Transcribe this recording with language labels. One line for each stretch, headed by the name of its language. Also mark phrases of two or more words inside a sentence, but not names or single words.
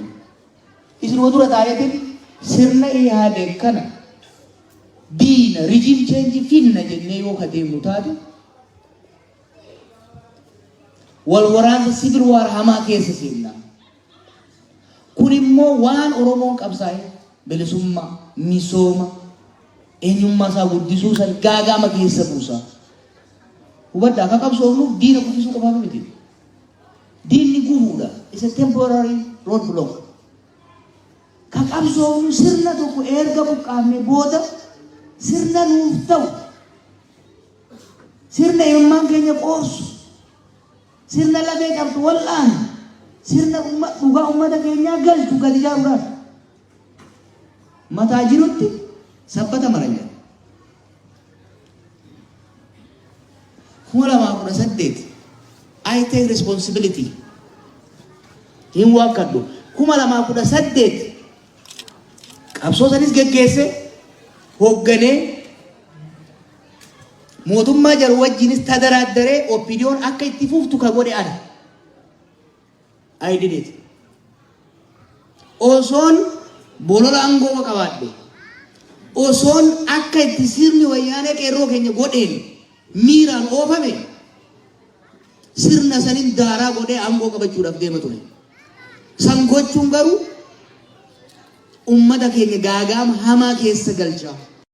Oromo: Isin dura taa'eetiin sirna Ihaadeen kana diina rijiim cheenji finna jennee yoo kadeemnu taate wal waraansa sibil waar hamaa keessa seenna. Kun immoo waan Oromoon qabsaa'e bilisummaa, misooma, eenyummaa isaa guddisuu san gaagama keessa buusa. Hubadhaa akka qabsoofnu diina guddisuu qofaaf miti. Diinni gubuudha.
English: It's a temporary road block.
Oromo: Ka qabsoofnu sirna tokko erga buqqaafne booda sirna nuuf ta'u. Sirna eenyummaan keenya qoorsu. Sirna lafee qabdu wal'aan. Sirna dhugaa ummata keenyaa galchu gadi ijaaruudhaaf. Mataa jirutti sabbata maranya.
English: 2018 I take responsibility.
Oromo: Hin wakkadhu. 2018 qabsoo sanis geggeesse hoogganee mootummaa jaru wajjinis tadaraaddaree opiniyoon akka itti fuftu ka godhe ana.
English: I did it.
Oromo: Osoon bolola aangoo qabaadhe. Osoon akka itti sirni wayyaanee qeerroo keenya godheen miiraan oofame sirna sanin daaraa godhee aangoo qabachuudhaaf deema ture. San gochuun garuu ummata keenya gaagaama hamaa keessa galcha.